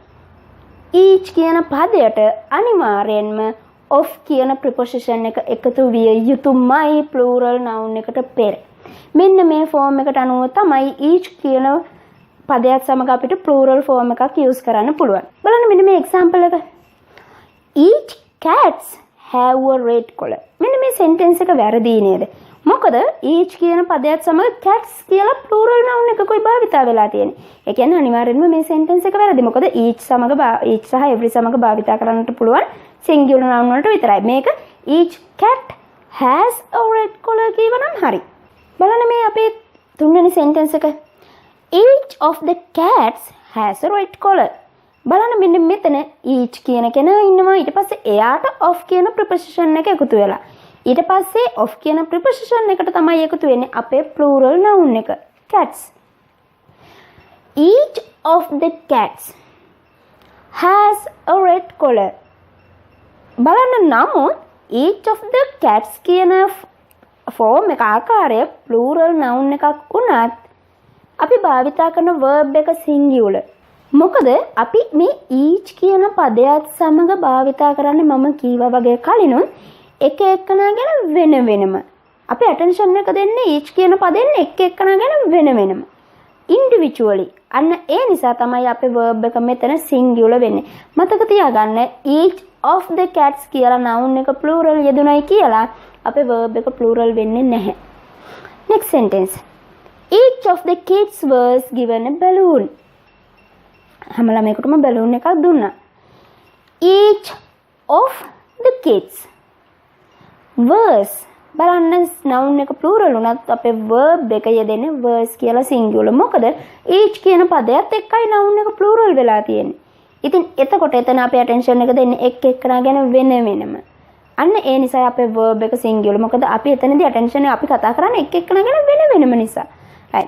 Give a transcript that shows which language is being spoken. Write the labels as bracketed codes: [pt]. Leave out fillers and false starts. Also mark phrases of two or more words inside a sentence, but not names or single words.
[si] each කියන පදයට අනිවාර්යෙන්ම of කියන preposition එක එකතු විය යුතුමයි [en] plural noun [si] එකට පෙර. මෙන්න මේ form එකට අනුව තමයි each කියන පදයක් සමග අපිට [en] plural form [si] එකක් use කරන්න පුළුවන්. බලන්න මෙන්න මේ example එක. [en] Each cats have a red collar. [si] මෙන්න මේ sentence එක වැරදි නේද? මොකද each කියන පදයක් සමග cats කියලා [en] plural noun [si] එකකුයි භාවිතා වෙලා තියෙන්නේ. ඒ කියන්නේ අනිවාර්යෙන්ම මේ sentence එක වැරදි. මොකද each සහ every සමග භාවිතා කරන්නට පුළුවන් [en] singular noun [si] වලට විතරයි. මේක [en] each cat has a red collar [si] කියවනම් හරි. බලන්න මේ අපේ තුන්වෙනි sentence එක. [en] Each of the cats has a red collar. [si] බලන්න මෙන්න මෙතන each කියන කෙනා ඉන්නවා. ඊට පස්සේ එයාට of කියන preposition එක එකතු වෙලා. ඊට පස්සේ of කියන preposition එකට තමයි එකතු වෙන්නේ අපේ [en] plural noun [si] එක cats. Each of the cats has a red collar. බලන්න නමුත් [en] each of the cats [si] කියන form එක ආකාරය [en] plural noun [si] එකක් වුණත් අපි භාවිතා කරන verb එක singular. මොකද අපි මේ each කියන පදයට සමග භාවිතා කරන්නේ මම කීවා වගේ කලිනුත් එක එකනා ගැන වෙන වෙනම. අපි attention එක දෙන්නේ each කියන පදෙන් එක එකනා ගැන වෙන වෙනම. individually. අන්න ඒ නිසා තමයි අපේ verb එක මෙතන singular වෙන්නේ. මතක තියාගන්න [en] each of the cats [si] කියලා noun එක plural යෙදුණයි කියලා අපේ verb එක plural වෙන්නේ නැහැ. [en] Next sentence. Each of the kids was given a balloon. [si] හැම ළමයෙකුටම balloon එකක් දුන්නා. [en] Each of the kids was [si] බලන්න noun එක plural උනත් අපේ verb එක යෙදෙන්නේ was කියලා singular. මොකද each කියන පදයට එක්කයි noun එක plural වෙලා තියෙන්නේ. ඉතින් එතකොට එතන අපේ attention එක දෙන්නේ එක් එක්කනා ගැන වෙන වෙනම. අන්න ඒ නිසා අපේ verb එක singular. මොකද අපි එතනදී attention එක අපි කතා කරන්නේ එක් එක්කනා ගැන වෙන වෙනම නිසා. right.